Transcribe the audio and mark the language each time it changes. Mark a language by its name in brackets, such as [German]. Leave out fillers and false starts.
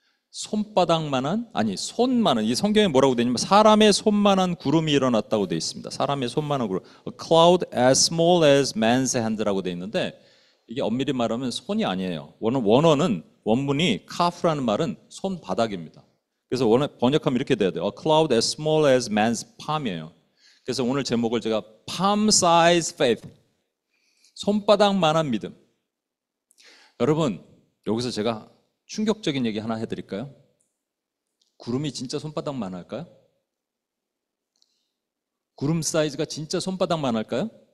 [Korean] 손바닥만한, 아니 손만한, 이 성경에 뭐라고 되어 있냐면 사람의 손만한 구름이 일어났다고 되어 있습니다. 사람의 손만한 구름. [English] A cloud as small as man's hand [Korean] 라고 되어 있는데 이게 엄밀히 말하면 손이 아니에요. 원문이 카프라는 말은 손바닥입니다. 그래서 번역하면 이렇게 돼야 돼요. [English] A cloud as small as man's palm이에요. [Korean] 그래서 오늘 제목을 제가 palm size faith, 손바닥만한 믿음. 여러분, 여기서 제가 충격적인 얘기 하나 해드릴까요? 구름이 진짜 손바닥만 할까요? 구름 사이즈가 진짜 손바닥만 할까요?